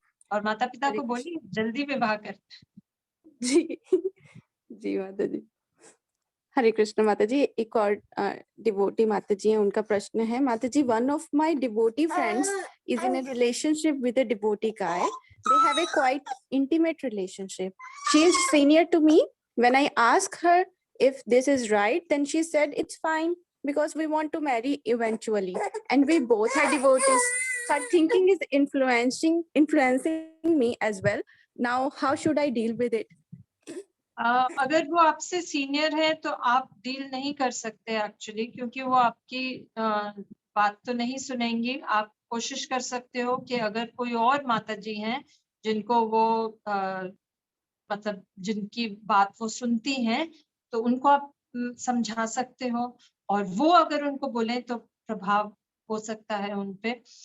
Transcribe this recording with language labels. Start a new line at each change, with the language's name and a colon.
Hindi: और माता पिता को बोलिए जल्दी विवाह कर। जी जी माता जी। हरे कृष्ण माता जी। एक और डिवोटी माता जी हैं, उनका प्रश्न है, माता जी,
English: One of my devotee friends is in a relationship with a devotee guy. They have a quite intimate relationship. She is senior to me. When I asked her if this is right, then she said it's fine because we want to marry eventually. And we both are devotees. Her thinking is influencing me as well. Now, how should I deal with it?
Hindi: अगर वो आपसे senior है तो आप deal नहीं कर सकते actually, क्योंकि वो आपकी बात तो नहीं सुनेंगी। आप कोशिश कर सकते हो कि अगर कोई और माता जी हैं जिनको वो मतलब जिनकी बात वो सुनती हैं, तो उनको आप समझा सकते हो, और वो अगर उनको बोले तो प्रभाव हो सकता है उन पे।